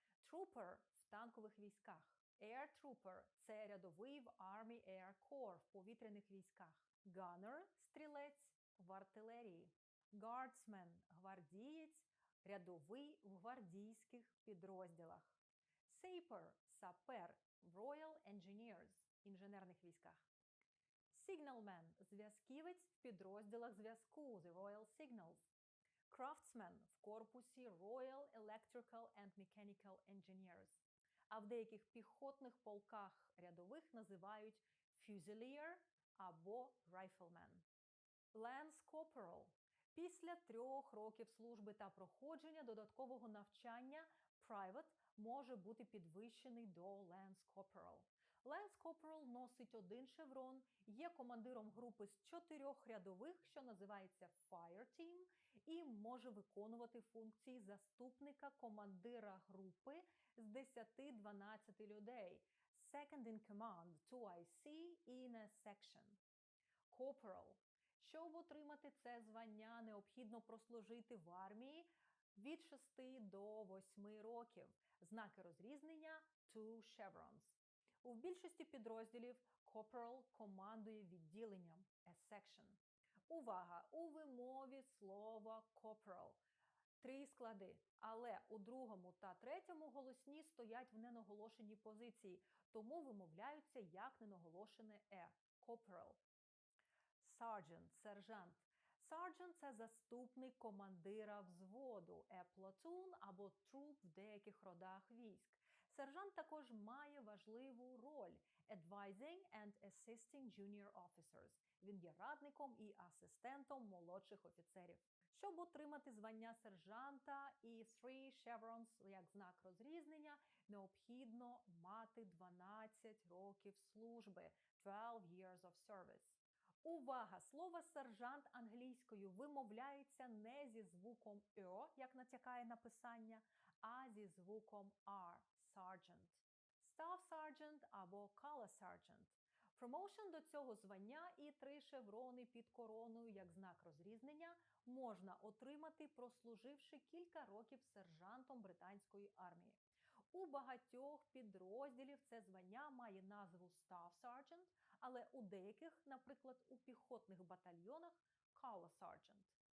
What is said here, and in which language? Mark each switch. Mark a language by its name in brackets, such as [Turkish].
[Ukrainian] Trooper – в танкових військах. Air Trooper – це рядовий в Army Air Corps в повітряних військах. Gunner – стрілець в артилерії. Guardsman – гвардієць, рядовий в гвардійських підрозділах. Saper – сапер в Royal Engineers – інженерних військах. Signalman – зв'язківець в підрозділах зв'язку The Royal Signals. Craftsman в корпусі Royal Electrical and Mechanical Engineers. А в деяких піхотних полках рядових називають Fusilier або Rifleman. [English] Lance Corporal. [Ukrainian] Після 3 років служби та проходження додаткового навчання Private може бути підвищений до Lance Corporal. Lance Corporal носить 1 шеврон, є командиром групи з 4 рядових, що називається Fire Team, і може виконувати функції заступника командира групи з 10-12 людей. [English] Second in command to IC in a section. Corporal. [Ukrainian] Щоб отримати це звання, необхідно прослужити в армії від 6 до 8 років. Знаки розрізнення – 2 chevrons. У більшості підрозділів Corporal командує відділенням – a section. Увага! У вимові слова Corporal 3 склади, але у другому та третьому голосні стоять в ненаголошеній позиції, тому вимовляються як ненаголошене Corporal. Sergeant – сержант. Sergeant – це заступник командира взводу, a platoon або troop в деяких родах військ. Сержант також має важливу роль – [English] advising and assisting junior officers. [Ukrainian] Він є радником і асистентом молодших офіцерів. Щоб отримати звання сержанта і 3 chevrons як знак розрізнення, необхідно мати 12 років служби – [English] 12 years of service. [Ukrainian] Увага! Слово «сержант» англійською вимовляється не зі звуком «ё», як натякає написання, а зі звуком «r» – sergeant. [English] Staff sergeant або color sergeant. [Ukrainian] Промоушен до цього звання і 3 шеврони під короною як знак розрізнення можна отримати, прослуживши кілька років сержантом британської армії. У багатьох підрозділів це звання має назву Staff Sergeant, але у деяких, наприклад, у піхотних батальйонах – Color Sergeant.